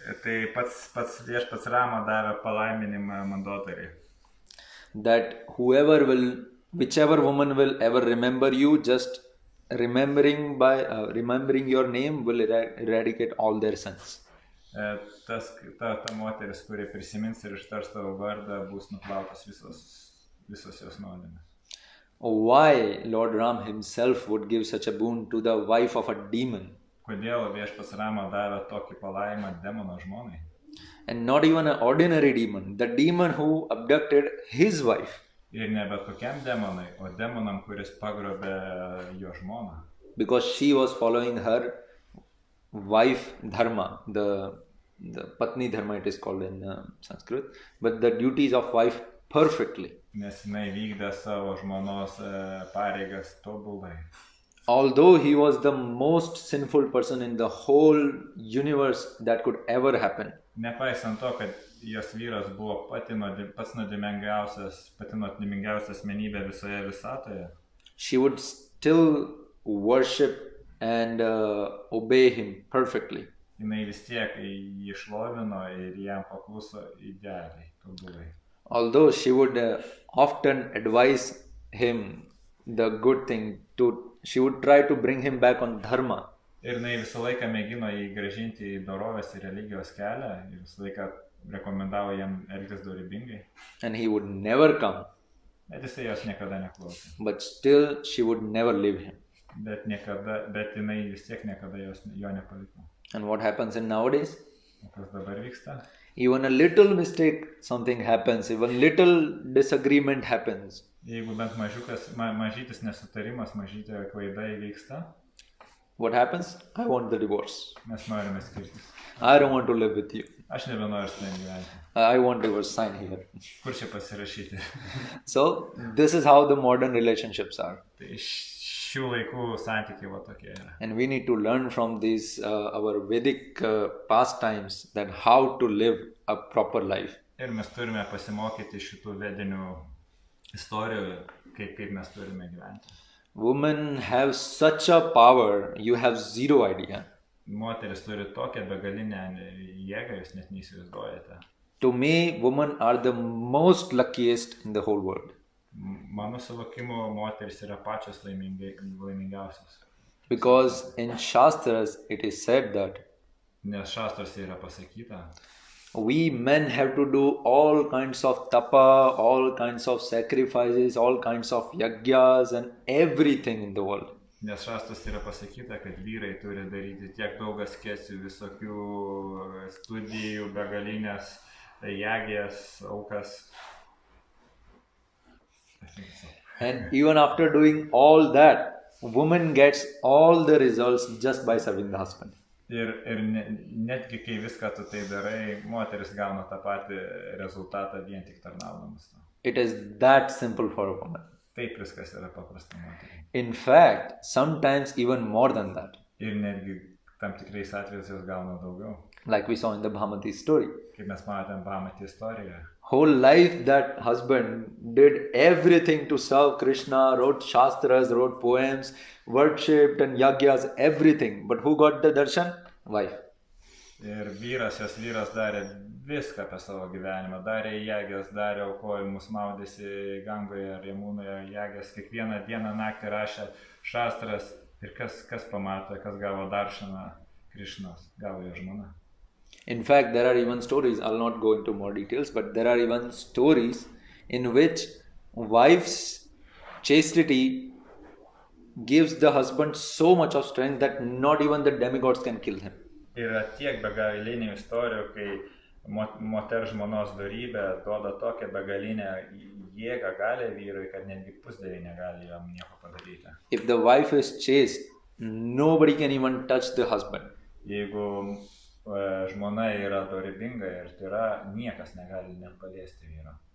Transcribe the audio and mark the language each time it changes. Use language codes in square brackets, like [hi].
[lt] Tai pats viešpats Rama davė palaiminimą mandotoriai. [en] That whichever woman will ever remember you, just remembering your name will eradicate all their sins. [lt] Ta moteris, kuri prisimins ir ištars tavo vardą, bus nuplautas visos jos nuodėmės. [en] Why Lord Ram himself would give such a boon to the wife of a demon? [lt] Kodėl viešpats Rama davė tokį palaimą demono žmonai? [en] And not even an ordinary demon, the demon who abducted his wife. [lt] Ir ne bet kokiam demonui, o demonam, kuris pagrobė jo žmoną. [en] Because she was following her wife dharma, the patni dharma it is called in Sanskrit, but the duties of wife perfectly. [lt] Nes jinai vykdė savo žmonos pareigas tobulai. [en] Although he was the most sinful person in the whole universe that could ever happen. [lt] Nepaisant to, kad jos vyras buvo pati nuodėmingiausia asmenybė visoje visatoje. [en] She would still worship and obey him perfectly. [lt] Jinai vis tiek jį šlovino ir jam pakluso idealiai, tobulai. [en] Although she would often advise him the good thing, she would try to bring him back on dharma. [lt] Ir jinai visą laiką mėgino jį grąžinti į dorovės ir religijos kelią ir visą laiką rekomendavo jam elgtis dorybingai. [en] And he would never come. [lt] Bet jisai jos niekada neklausė. [en] But still she would never leave him. [lt] Bet jinai vis tiek niekada jo nepaliko. [en] And what happens in nowadays? [lt] Kas dabar vyksta? [en] Even a little mistake, something happens. Even little disagreement happens. [lt] Jeigu bent mažytis nesutarimas, mažytė klaida įvyksta. [en] What happens? I want the divorce. [lt] Mes norime skirtis. [en] I don't want to live with you. [lt] Aš nebenoriu su tavim gyventi. [en] I want divorce sign here. [lt] Kur čia pasirašyti? [en] So, this is how the modern relationships are. [lt] Tai šių laikų santykiai va tokie yra. [en] And we need to learn from these our Vedic pastimes that how to live a proper life. [lt] Ir mes turime pasimokyti šitų vedinių istorijų, kaip mes turime gyventi. [en] Women have such a power, you have zero idea. [lt] Moteris turi tokią begalinę jėgą, jūs net neįsivaizduojate. [en] To me, women are the most luckiest in the whole world. [lt] Mano suvokimu, moteris yra pačios laimingiausios. [en] Because in Shastras it is said that [lt] Nes šastrose yra pasakyta, [en] we men have to do all kinds of tapa, all kinds of sacrifices, all kinds of yagyas and everything in the world. [lt] Nes šastrose yra pasakyta, kad vyrai turi daryti tiek daug askesių, visokių studijų, begalinės yagijas, aukas. [en] And even after doing all that, woman gets all the results just by serving the husband. [lt] Ir netgi kai viską tu tai darai, moteris gauna tą patį rezultatą vien tik tarnaudamas. [en] It is that simple for a woman. [lt] Taip viskas yra paprasta moteriai. [en] In fact, sometimes even more than that. [lt] Ir netgi tam tikrais atvejais jos gauna daugiau. [en] Like we saw in the Bhamati story. [lt] Kaip mes matėm Bhamati istorijoje. [en] Whole life that husband did everything to serve Krishna, wrote Shastras, wrote poems, worshipped and yagyas, everything. But who got the darshan? Wife. [lt] Ir jos vyras darė viską apie savo gyvenimą. Darė jagyas, darė aukojimus, maudėsi Gangoje ar Jamūnoje jagyas. Kiekvieną dieną naktį rašė Shastras. Ir kas pamatė, kas gavo darshaną Krishnos, gavo jo žmona. [en] In fact, there are even stories, I'll not go into more details, but there are even stories in which wife's chastity gives the husband so much of strength that not even the demigods can kill him. [lt] Yra tiek begalinių istorijų, kai moters žmonos dorybė duoda tokią begalinę jėgą, galią vyrui, kad netgi pusdieviai negali jam nieko padaryti. [en] If the wife is chaste, nobody can even touch the husband. [lt] Jeigu žmona yra dorybinga ir tyra, niekas negali net paliesti vyro.